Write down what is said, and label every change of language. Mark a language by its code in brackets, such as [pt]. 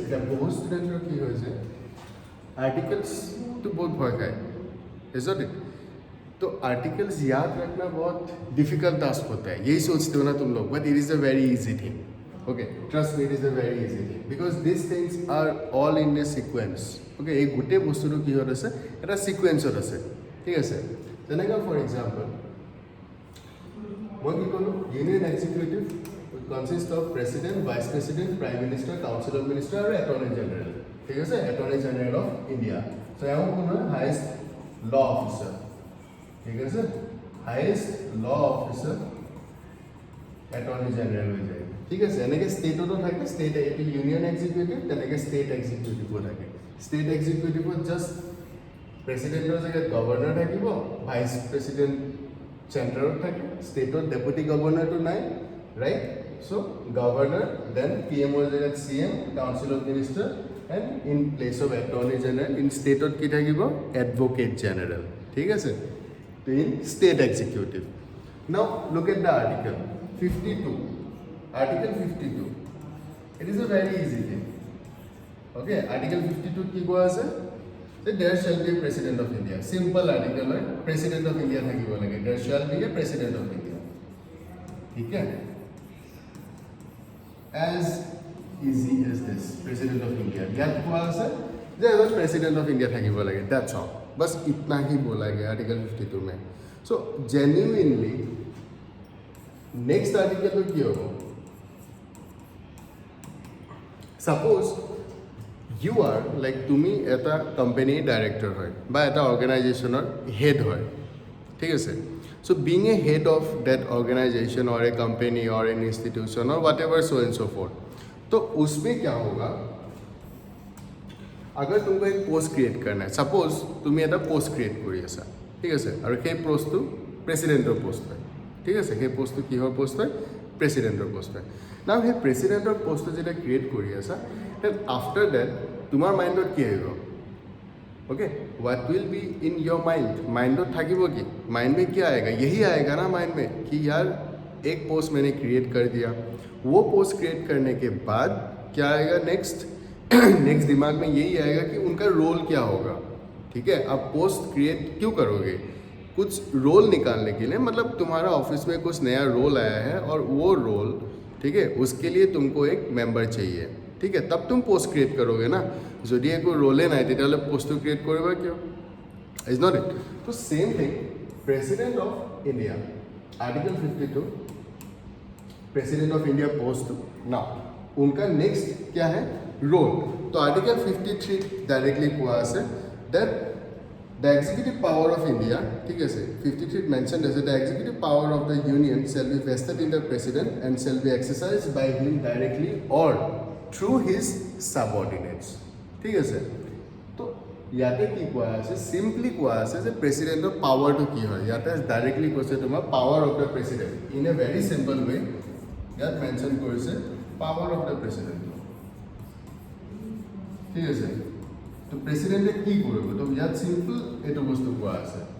[as] এটা বহু স্টুডেন্টৰ কি হৈছে [hi] आर्टिकल्स तो बहुत भय खाए isn't it? तो आर्टिकल्स याद रखना बहुत डिफिकल्ट टास्क होता है, यही सोचते हो ना तुम लोग, [en] But it is a very easy thing okay. Trust me, it is a very easy thing because this things are all in a sequence okay. [as] এই গোটেই বস্তুটো কিহত আছে? এটা সিকুৱেঞ্চত আছে, ঠিক আছে. যেনেকৈ ফৰ এক্সাম্পল মই কি ক'লোঁ, union executive consist of president, vice president, prime minister, council of minister আৰু এটৰ্নি জেনেৰেল, ঠিক আছে. Attorney general of India. চ' এওঁ কোন হয়? হায়েষ্ট ল অফিচাৰ, ঠিক আছে. হায়েষ্ট ল অফিচাৰ এটৰ্নি জেনেৰেল হৈ যায়, ঠিক আছে. এনেকৈ ষ্টেটতো থাকে, ষ্টেট এইটো ইউনিয়ন এক্সিকিউটিভ, তেনেকৈ ষ্টেট এক্সিকিউটিভো থাকে. ষ্টেট এক্সিকিউটিভত জাষ্ট প্ৰেচিডেণ্টৰ জেগাত গভৰ্ণৰ থাকিব, ভাইচ প্ৰেচিডেণ্ট চেণ্টাৰত থাকে, ষ্টেটত ডেপুটি গভৰ্ণৰটো নাই, ৰাইট. চ' গভৰ্ণৰ, দেন পি এমৰ জেগাত C M, council of minister, and in place of attorney general in ষ্টেটত কি থাকিব? এডভোকেট জেনেৰেল, ঠিক আছে. In state executive. [en] Now look at the article 52. Article 52. It is a very easy thing. [as] Okay, Article 52 কি কোৱা আছে? [en] That there shall be a President of India. Simple article হয়, [as] President of India থাকিব লাগে. [en] There shall be a President of India. ঠিক আছে? As easy as this, President of India. [as] ইয়াত কোৱা আছে যে এজন President of India থাকিব লাগে. [en] That's all. [hi] बस इतना ही बोला गया Article 52 में. [en] So genuinely next article तो কি হ'ব? Suppose you are like [as] তুমি এটা কোম্পানীৰ ডাইৰেক্টৰ হয় বা এটা অৰ্গেনাইজেশ্যনৰ হেড হয়, ঠিক আছে. [en] So being a head of that organization or a company or an institution or whatever so and so forth, [hi] तो उसमें क्या होगा? अगर तुमको एक पोस्ट क्रिएट करना है, [as] सपोज তুমি এটা পোষ্ট ক্ৰিয়েট কৰি আছা, ঠিক আছে, আৰু সেই পোষ্টটো প্ৰেচিডেণ্টৰ পোষ্ট হয়, ঠিক আছে. সেই পোষ্টটো কিহৰ পোষ্ট হয়? প্ৰেচিডেণ্টৰ পোষ্ট হয়. নাও সেই প্ৰেচিডেণ্টৰ পোষ্টটো যেতিয়া ক্ৰিয়েট কৰি আছা, দেন আফটাৰ ডেট তোমাৰ মাইণ্ডত কি আহিব? [en] Okay, what will be in your mind? [as] माइंडत থাকিব কি? [hi] माइंड में क्या आएगा? यही आएगा ना माइंड में कि यार एक पोस्ट मैंने क्रिएट कर दिया. वो पोस्ट क्रिएट करने के बाद क्या आएगा नेक्स्ट? नेक्स्ट दिमाग में यही आएगा कि उनका रोल क्या होगा, ठीक है. अब पोस्ट क्रिएट क्यों करोगे? कुछ रोल निकालने के लिए, मतलब तुम्हारा ऑफिस में कुछ नया रोल आया है और वो रोल, ठीक है, उसके लिए तुमको एक मेंबर चाहिए, ठीक है, तब तुम पोस्ट क्रिएट करोगे ना. [as] যদি একো ৰোলে নাই তেতিয়াহ'লে পোষ্টটো ক্ৰিয়েট কৰিবা কিয়? [en] Is not it? [hi] তো same thing president of India, article 52, president of India post ना, उनका नेक्स्ट क्या है? रोल. तो आर्टिकल 53 डायरेक्टली [en] কোৱা আছে that the executive power of India, ठीक है, 53 mentioned as the executive power of the union shall be vested in the president and shall be exercised by him directly or through his subordinates, ठीक है. तो [as] ইয়াতে কি কোৱা আছে, চিম্পলি কোৱা আছে যে প্ৰেচিডেণ্টৰ পাৱাৰটো কি হয়। ইয়াতে ডাইৰেক্টলি কৈছে তোমাৰ power of the president in a very simple ৱে। ইয়াত মেনশ্যন কৰিছে পাৱাৰ অফ দ্য প্ৰেচিডেণ্ট, ঠিক আছে। তো প্ৰেচিডেণ্টে কি কৰিব, তো ইয়াত চিম্পল এইটো বস্তু কোৱা আছে।